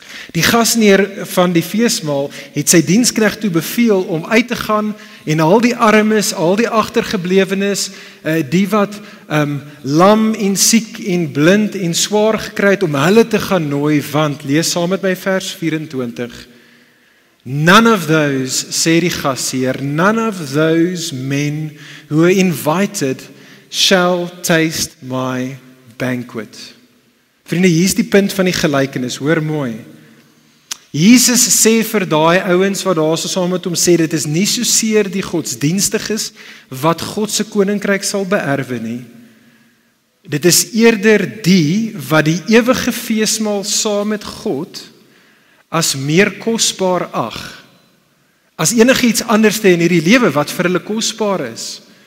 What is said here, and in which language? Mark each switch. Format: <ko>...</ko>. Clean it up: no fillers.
<af>Die gasheer van die feesmaal het sy diensknegt toe beveel om uit te gaan en al die armes, al die agtergeblewenes, die wat lam en siek en blind en swaar gekry het, om hulle te gaan nooi, want lees saam met my vers 24.</af> <en>None of those,</en> <af>sê die gasheer,</af> <en>none of those men who were invited shall taste my banquet.</en> <af>Vriende, hier is die punt van die gelykenis, hoor mooi. Jesus sê vir daai ouens wat daar so saam met hom sê, dit is nie so seer die godsdienstiges wat God se koninkryk sal beerwe nie. Dit is eerder die wat die ewige feesmaal saam met God as meer kosbaar ag, as enigiets anderste in hierdie lewe wat vir hulle kosbaar is.</af>